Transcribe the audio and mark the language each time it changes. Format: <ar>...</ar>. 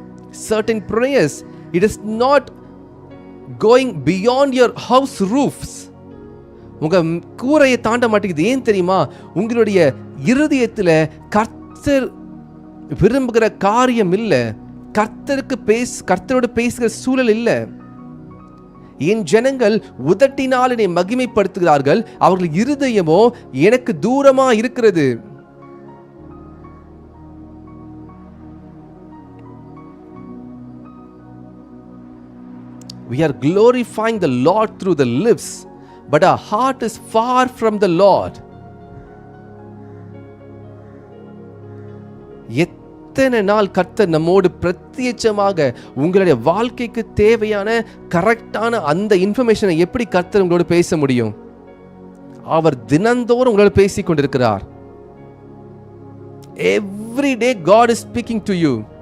<en>Certain prayers, it is not going beyond your house roofs.</en> <ta>உங்க கூரையை தாண்ட மாட்டேங்குது. ஏன் தெரியுமா? உங்களுடைய இருதயத்துல கர்த்தர் விரும்புகிற காரியம் இல்ல, கர்த்தரோடு பேசுகிற சூழல் இல்ல. என் ஜனங்கள் உதட்டினால் என்னை மகிமைப்படுத்துகிறார்கள், அவர்கள் இருதயமோ எனக்கு தூரமா இருக்கிறது.</ta> <en>We are glorifying the Lord through the lips, but our heart is far from the Lord.</en> <ta>எத்தனை நாள் கர்த்தர் நம்மோடு பிரத்யட்சமாக உங்களுடைய வாழ்க்கைக்கு தேவையான கரெக்டான அந்த இன்ஃபர்மேஷனை எப்படி கர்த்தர் உங்களோடு பேச முடியும்? அவர் தினந்தோறும் உங்களோடு பேசிக் கொண்டிருக்கிறார்.</ta> <en>Every day God is speaking to you.</en>